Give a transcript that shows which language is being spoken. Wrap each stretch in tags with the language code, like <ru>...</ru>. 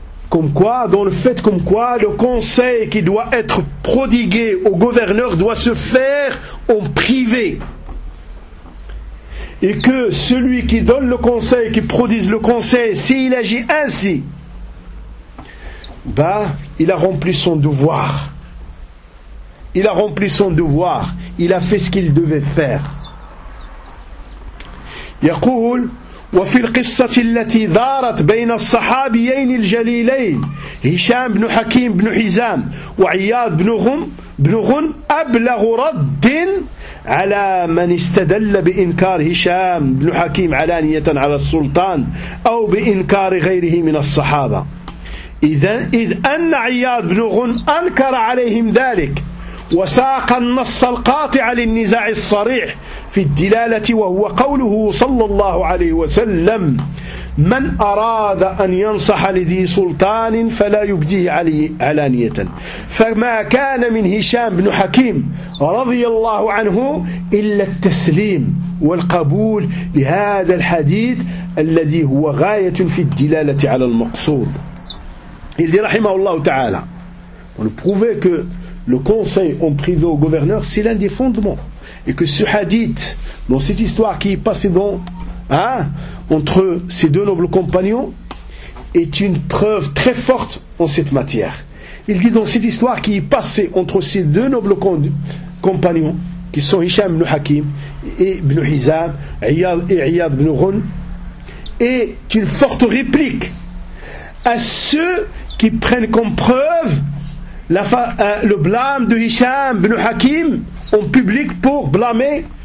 <fr>comme quoi dans le fait comme quoi le conseil qui doit être prodigué au gouverneur doit se faire en privé et que celui qui donne le conseil qui prodise le conseil s'il agit ainsi bah, il a rempli son devoir. Il a rempli son devoir. Il a fait ce qu'il devait faire.</fr> <ar>يقول وفي القصة التي دارت بين الصحابيين الجليلين هشام بن حكيم بن حزام وعياد بن غن أبلغ رد على من استدل بإنكار هشام بن حكيم علانية على السلطان أو بإنكار غيره من الصحابة. إذ أن عياد بن غن أنكر عليهم ذلك وساق النص القاطع للنزاع الصريح في الدلالة وهو قوله صلى الله عليه وسلم من أراد أن ينصح لذي سلطان فلا يبديه علانية فما كان من هشام بن حكيم رضي الله عنه إلا التسليم والقبول لهذا الحديث الذي هو غاية في الدلالة على المقصود</ar> <fr>Il dit, rahimahullah ta'ala, pour le prouver que le conseil en privé au gouverneur, c'est l'un des fondements. Et que ce hadith, dans cette histoire qui est passée dans, entre ces deux nobles compagnons, est une preuve très forte en cette matière. Il dit, dans cette histoire qui est passée entre ces deux nobles compagnons, qui sont Hisham ibn Hakim et ibn Hizam, Iyad et Iyad ibn Ghun, est une forte réplique à ceux qui prennent comme preuve le blâme de Hisham ibn Hakim en public pour blâmer</fr>